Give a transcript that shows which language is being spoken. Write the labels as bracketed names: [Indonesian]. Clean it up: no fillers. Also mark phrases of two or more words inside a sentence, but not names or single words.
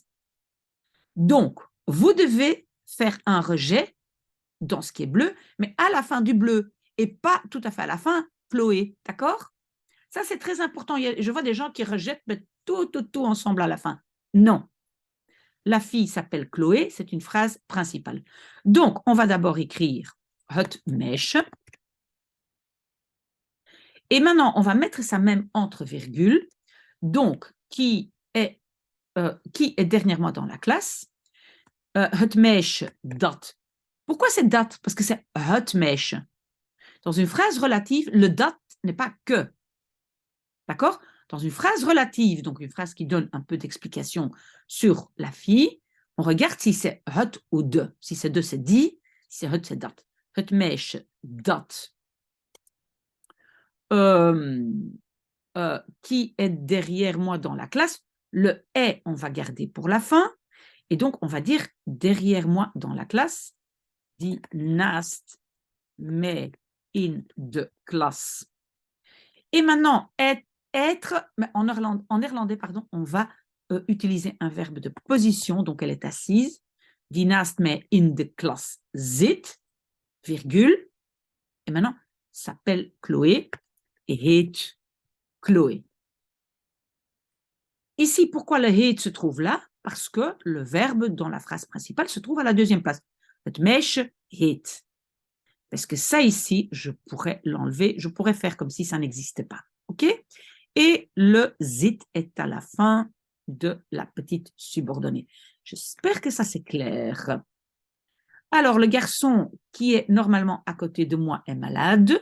[French] Donc, vous devez faire un rejet dans ce qui est bleu, mais à la fin du bleu et pas tout à fait à la fin, Chloé, d'accord? Ça, c'est très important. Je vois des gens qui rejettent tout ensemble à la fin. Non. La fille s'appelle Chloé, c'est une phrase principale. Donc, on va d'abord écrire [Dutch] het meisje. [French] Et maintenant, on va mettre ça même entre virgules. Donc, qui est dernièrement dans la classe? [Dutch] Het meisje dat. [French] Pourquoi c'est dat? Parce que c'est [Dutch] het meisje. [French] Dans une phrase relative, le dat n'est pas que. D'accord? Dans une phrase relative, donc une phrase qui donne un peu d'explication sur la fille, on regarde si c'est het ou de. Si c'est de, c'est die. Si c'est het, c'est dat. [Dutch] Het meisje dat. [French] Qui est derrière moi dans la classe? Le est, on va garder pour la fin. Et donc, on va dire derrière moi dans la classe, [Dutch] die naast mij in de klas. [French] Et maintenant, être, mais en néerlandais, pardon, on va utiliser un verbe de position, donc elle est assise. [Dutch] Die naast mij in de klas zit, [French] virgule. Et maintenant, s'appelle Chloé et heet Chloé. Ici, pourquoi le heet se trouve là? Parce que le verbe dans la phrase principale se trouve à la deuxième place. [Dutch] Het meisje heet. [French] Parce que ça ici, je pourrais l'enlever, je pourrais faire comme si ça n'existait pas. OK? Et le zit est à la fin de la petite subordonnée. J'espère que ça c'est clair. Alors, le garçon qui est normalement à côté de moi est malade.